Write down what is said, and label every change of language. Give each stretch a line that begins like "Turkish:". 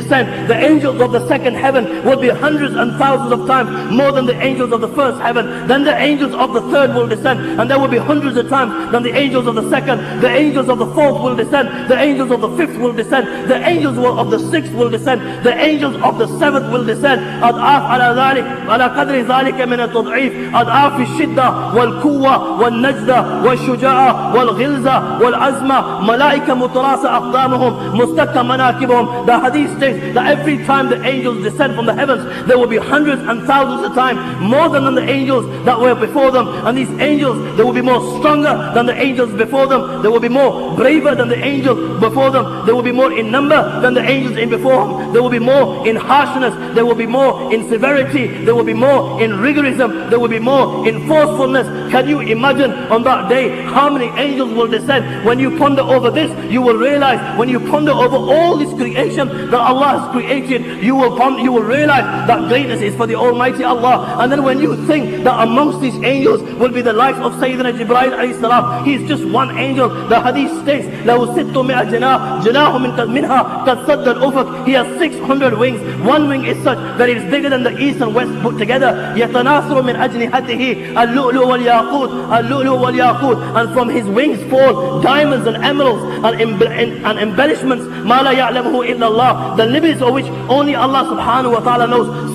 English: The angels of the second heaven will be hundreds and thousands of times more than the angels of the first heaven. Then the angels of the third will descend, and there will be hundreds of times than the angels of the second. The angels of the fourth will descend. The angels of the fifth will descend. The angels of the sixth will descend. The angels of the seventh will descend.
Arabic: أضعاف على ذلك على قدر ذلك من التضعيف، أضعاف الشدة والقوة والنجدة والشجاعة والغلظة والعزمة، ملائكة متراصة أقدامهم مستكة مناكبهم.
English: The hadith states that every time the angels descend from the heavens, there will be hundreds and thousands of times more than the angels that were before them. And these angels, they will be more stronger than the angels before them. They will be more braver than the angels before them. They will be more in number than the angels in before them. They will be more in harshness. They will be more in severity. They will be more in rigorism. They will be more in forcefulness. Can you imagine on that day how many angels will descend? When you ponder over this, you will realize, when you ponder over all this creation that Allah has created, you will realize that greatness is for the Almighty Allah. And then when you think that amongst these angels will be the life of Sayyidina Jibreel alayhi salam, he is just one angel. The hadith states,
Arabic: لَهُ سِتُّمِئَ جَنَاحٍ جَنَاحٌ مِنْهَا قَدْ سَدَّ الْأُفُقِ.
English: He has 600 wings. One wing is such that it is bigger than the east and west put together.
Arabic: يَتَنَاثُرُ مِنْ أَجْنِحَتِهِ اللُّؤْلُؤُ وَالْيَاقُوتُ اللُّؤْلُؤُ وَالْيَاقُوتُ.
English: And from his wings fall diamonds and emeralds and embellishments,
Arabic: مَا لَا يَعْلَمُهُ إِلَّا اللَّهُ,
English: the limits of which only Allah subhanahu wa ta'ala knows.